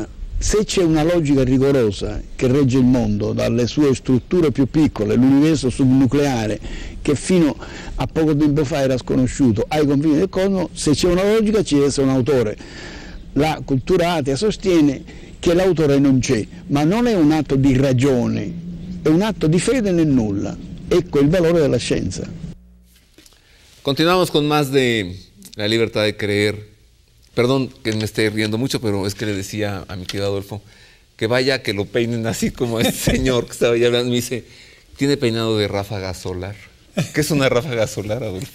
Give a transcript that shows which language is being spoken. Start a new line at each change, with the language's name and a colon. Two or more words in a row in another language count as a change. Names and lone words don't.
Italian: Se c'è una logica rigorosa che regge il mondo dalle sue strutture più piccole, l'universo subnucleare che fino a poco tempo fa era sconosciuto ai confini del cosmo, se c'è una logica ci deve essere un autore. La cultura atea sostiene che l'autore non c'è, ma non è un atto di ragione, è un atto di fede nel nulla. Ecco il valore della scienza.
Spanish: Continuamos con más de la libertad de creer. Perdón que me esté riendo mucho, pero es que le decía a mi querido Adolfo que vaya que lo peinen así como este señor que estaba ya hablando. Me dice, tiene peinado de ráfaga solar. ¿Qué es una ráfaga solar, Adolfo?